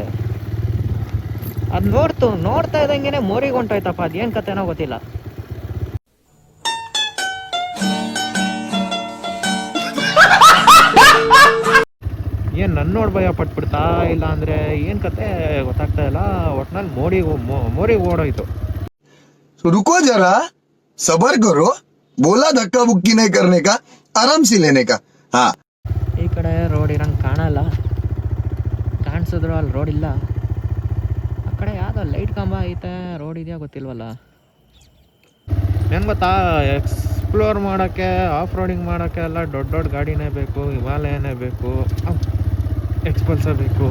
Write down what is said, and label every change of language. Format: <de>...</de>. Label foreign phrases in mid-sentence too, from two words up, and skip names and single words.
<kn>ಅದು ನೋಡ್ತಾ ಇದ್ದಂಗೆ ಮೋರಿಗೆ ಹೊಂಟೋಯ್ತಪ್ಪ. ಅದೇನು ಕತೆನೋ ಗೊತ್ತಿಲ್ಲ. ಏನು ನನ್ನ ನೋಡಿ ಭಯ ಪಟ್ಬಿಡ್ತಾ ಇಲ್ಲ ಅಂದರೆ ಏನು ಕತೆ ಗೊತ್ತಾಗ್ತಾ ಇಲ್ಲ. ಒಟ್ನಲ್ಲಿ ಮೋರಿಗೆ ಓಡೋಯ್ತು.</kn> <hi>रुको जरा, सबर करो, बोला धक्का बुक्की नहीं करने का, आराम से लेने का. हाँ,</hi> <kn>ಈ ಕಡೆ ರೋಡ್ ಇರಂಗೆ ಕಾಣಲ್ಲ. ಕಾಣಿಸಿದ್ರು ಅಲ್ಲಿ ರೋಡ್ ಇಲ್ಲ. ಆ ಕಡೆ ಯಾವುದೋ ಲೈಟ್ ಕಂಬ ಐತೆ, ರೋಡ್ ಇದೆಯಾ ಗೊತ್ತಿಲ್ವಲ್ಲ. ಏನು ಗೊತ್ತಾ, ಎಕ್ಸ್ಪ್ಲೋರ್ ಮಾಡೋಕ್ಕೆ,</kn> <en>off roading</en> <kn>ಮಾಡೋಕ್ಕೆ ಎಲ್ಲ ದೊಡ್ಡ ದೊಡ್ಡ ಗಾಡಿನೇ ಬೇಕು, ಹಿಮಾಲಯನೇ ಬೇಕು, ಎಕ್ಸ್ಪಲ್ಸರ್ ಬೇಕು.</kn>